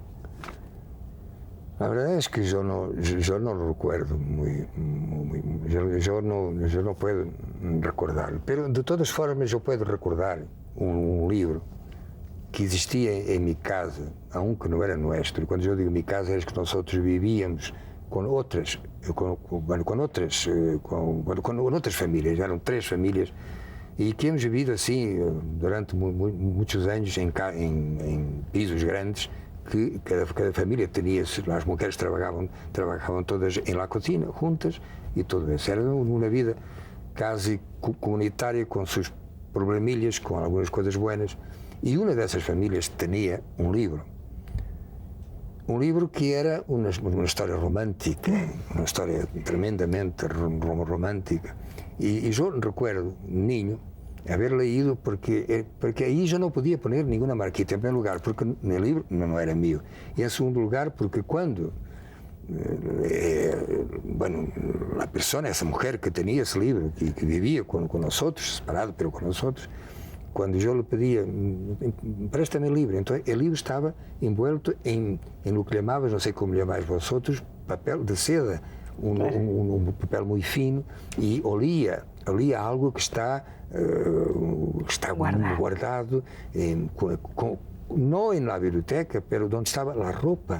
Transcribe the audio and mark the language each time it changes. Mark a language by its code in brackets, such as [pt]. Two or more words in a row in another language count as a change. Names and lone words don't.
[es] La verdad es que yo no lo recuerdo yo no puedo recordar, pero de todas formas yo puedo recordar un libro que existía en mi casa, aunque no era nuestro. Y cuando yo digo mi casa es que nosotros vivíamos con otras famílias, [pt] eram 3 famílias, e que [es] hemos vivido [pt] assim durante muitos anos em pisos grandes, que cada família tinha, as mulheres trabalhavam todas em [es] la cocina, [pt] juntas, e tudo isso. Era uma vida quase comunitária, com seus problemilhas, com algumas coisas buenas. E uma dessas famílias tinha um livro que era uma história romântica, uma história tremendamente romântica. E eu [es] recuerdo, niño, haber leído [pt] porque aí já não podia poner nenhuma marquita, em primeiro lugar, porque o livro não era meu, e em segundo lugar, porque quando a pessoa, essa mulher que tinha esse livro, que vivia com nós outros, separado, pero com nós outros, quando eu lhe pedia, presta-me o livro, então o livro estava envuelto em o que chamavas, não sei como chamais vós outros, papel de seda, um papel muito fino e lia algo que está guardado não na biblioteca, pero onde estava a roupa.